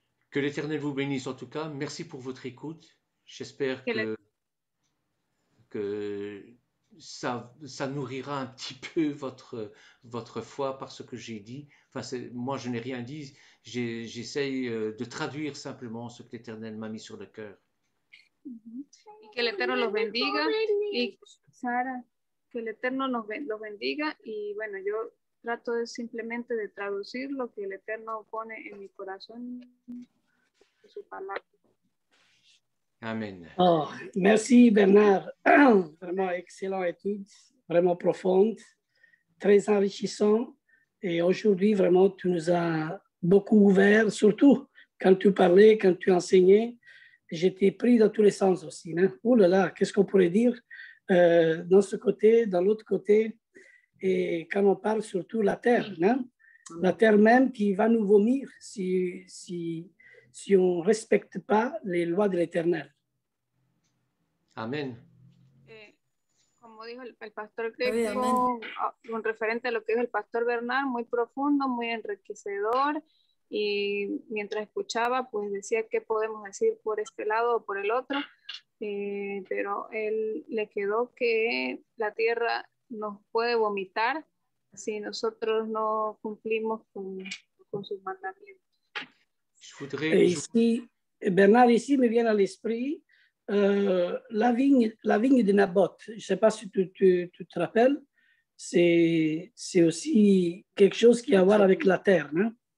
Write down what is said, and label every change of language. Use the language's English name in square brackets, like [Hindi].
[French] Que l'Éternel vous bénisse en tout cas. Merci pour votre écoute. J'espère que ça nourrira un petit peu votre foi par ce que j'ai dit. Enfin, moi, je n'ai rien dit. J'essaye de traduire simplement ce que l'Éternel m'a mis sur le cœur. [Spanish] Y que el Eterno los bendiga. Y Sara, que el Eterno los bendiga. Y bueno, yo trato simplemente de traducir lo que el Eterno pone en mi corazón, de su palabra. Amen. [French] Oh, merci Bernard. Vraiment excellente étude, vraiment profonde, très enrichissant. Et aujourd'hui, vraiment, tu nous as beaucoup ouvert, surtout quand tu parlais, quand tu enseignais. J'étais pris dans tous les sens aussi. Hein? Oh là là, qu'est-ce qu'on pourrait dire dans ce côté, dans l'autre côté. Et quand on parle surtout la terre, hein? La terre même qui va nous vomir si on ne respecte pas les lois de l'Éternel. Amen. [Spanish] Como dijo el pastor Greco, con referente a lo que dijo el pastor Bernard, muy profundo, muy enriquecedor, y mientras escuchaba, pues decía qué podemos decir por este lado o por el otro, pero él le quedó que la tierra nos puede vomitar si nosotros no cumplimos con sus mandamientos. [French] Et ici, Bernard, ici me vient à l'esprit la vigne de Naboth. Je ne sais pas si tu te rappelles, c'est aussi quelque chose qui a à voir avec la terre. Hein?